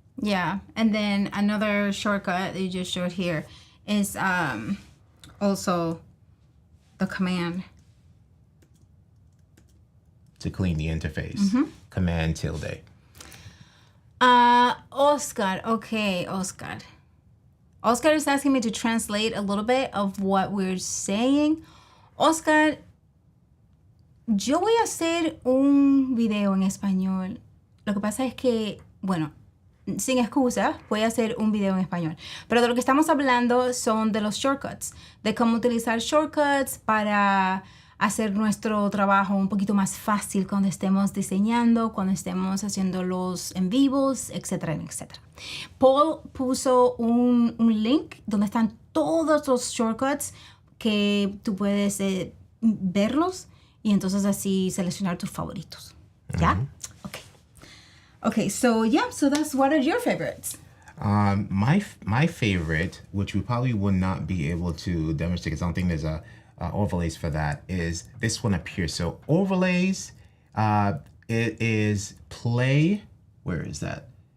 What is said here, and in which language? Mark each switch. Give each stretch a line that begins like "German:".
English: Yeah, and then another shortcut that you just showed here is also the command to clean the interface. Command tilde. Oscar. Okay, Oscar. Oscar is asking me to translate a little bit of what we're saying.
Spanish: Oscar, yo voy a hacer un video en español. Lo que pasa es que, bueno, sin excusas, voy a hacer un video en español. Pero de lo que estamos hablando son de los shortcuts, de cómo utilizar shortcuts para hacer nuestro trabajo un poquito más fácil cuando estemos diseñando, cuando estemos haciendo los en vivos, etcétera, etcétera. Paul puso un link donde están todos los shortcuts que tú puedes verlos y entonces así seleccionar tus favoritos. ¿Ya?
English: Okay, so that's what are your favorites? My favorite, which we probably would not be able to demonstrate, because I don't think there's a overlays for that is this one up here. So overlays, it is play. Where is that?